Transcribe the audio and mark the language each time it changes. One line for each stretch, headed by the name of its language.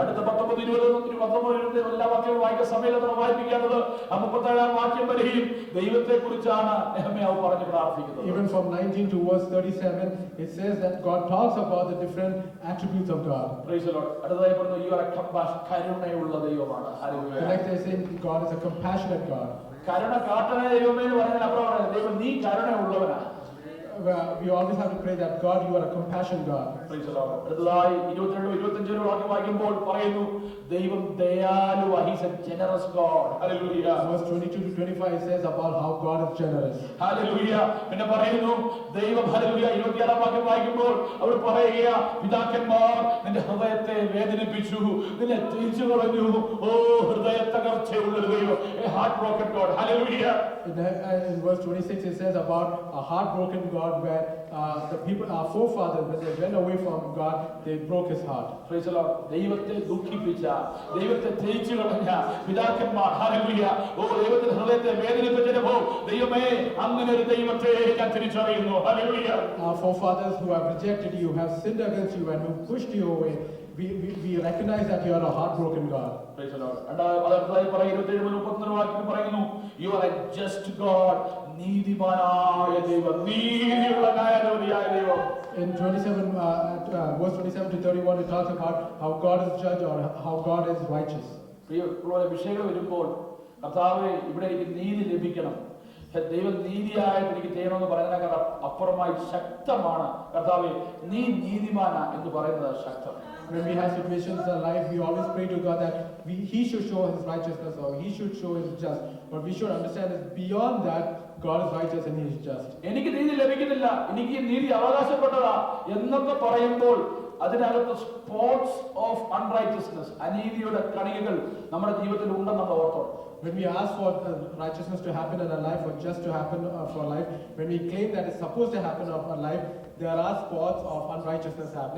Malayalam: അടുത്ത 19-20 എല്ലാ വാക്യങ്ങളും വായിക്കാൻ സമയത്ത് വായിപ്പിക്കാത്തത് 37 വാക്യം വരെയും ദൈവത്തെ കുറിച്ചാണ് നെഹമ്യാവ് പറഞ്ഞ് പ്രാർത്ഥിക്കുന്നത്.
English: Even from 19 to verse 37, it says that God talks about the different attributes of God. Praise the Lord. അടുത്തതായി പറഞ്ഞു, you are a
Malayalam: കരുണയുള്ള ദൈവമാണ്.
English: The next day saying God is a compassionate God.
Malayalam: കരുണ കാട്ടണ ദൈവമേ എന്ന് പറഞ്ഞാൽ അപ്പുറം പറയുന്നത് ദൈവം നീ കരുണയുള്ളവനാണ്.
English: We always have to pray that God, you are a compassion God. Praise the Lord.
Malayalam: അടുത്തതായി 22-25 വാക്യം വായിക്കുമ്പോൾ പറയുന്നു, ദൈവം ദയാലുവാ.
English: He is a generous God. Hallelujah. Verse 22 to 25 says about how God is generous. Hallelujah.
Malayalam: പിന്നെ പറയുന്നു ദൈവം, ഹല്ലേലൂയ, 26 വാക്യം വായിക്കുമ്പോൾ അവർ പറയുക, പിതാക്കന്മാർ നിന്റെ ഹൃദയത്തെ വേദനിപ്പിച്ചു, നിന്നെ തിരിച്ചു കളഞ്ഞു. ഓ ഹൃദയ തകർച്ചയുള്ളൊരു ദൈവം.
English: A heartbroken God.
Malayalam: Hallelujah.
English: In verse 26 it says about a heartbroken God where the people, our forefathers, when they went away from God, they broke his heart. Praise the Lord.
Malayalam: ദൈവത്തെ ദുഃഖിപ്പിച്ച, ദൈവത്തെ തിരിച്ചു കളഞ്ഞ പിതാക്കന്മാർ, ഹല്ലേലൂയ, ഓ ദൈവത്തിന്റെ ഹൃദയത്തെ വേദനിപ്പിച്ചപ്പോ ദൈവമേ അങ്ങനെ ഒരു ദൈവത്തെ ഞാൻ തിരിച്ചറിയുന്നു. Hallelujah.
English: Our forefathers who have rejected you, have sinned against you and who pushed you away, we recognize that you are a heartbroken God. Praise the Lord.
Malayalam: അടുത്തതായി പറയുന്നു 27-31 വാക്യം പറയുന്നു,
English: you are a just God.
Malayalam: നീതിമാനായ ദൈവം, നീതിയുള്ള ന്യായാധിപതിയായ ദൈവം.
English: In 27 verse 27 to 31 it talks about how God is judge or how God is righteous.
Malayalam: പ്രിയമുള്ള വിഷയങ്ങൾ വരുമ്പോൾ കർത്താവേ ഇവിടെ എനിക്ക് നീതി ലഭിക്കണം, ദൈവം നീതിയായിട്ട് എനിക്ക് ചെയ്യണമെന്ന് പറയുന്നതിനേക്കാൾ അപ്പുറമായി ശക്തമാണ് കർത്താവേ നീ നീതിമാനാ എന്ന് പറയുന്നത് ശക്തം.
English: When we have situations in life, we always pray to God that He should show His righteousness or He should show His just. But we should understand that beyond that, God is righteous and He is just.
Malayalam: എനിക്ക് നീതി ലഭിക്കുന്നില്ല, എനിക്ക് നീതി അവകാശപ്പെട്ടതാ എന്നൊക്കെ പറയുമ്പോൾ അതിനകത്ത്
English: spots of unrighteousness,
Malayalam: അനീതിയുടെ കണികകൾ നമ്മുടെ ജീവിതത്തിൽ ഉണ്ടെന്ന് നമ്മൾ ഓർത്തോണം.
English: When we ask for righteousness to happen in our life or just to happen for life, when we claim that it's supposed to happen in our life, there are spots of unrighteousness happening.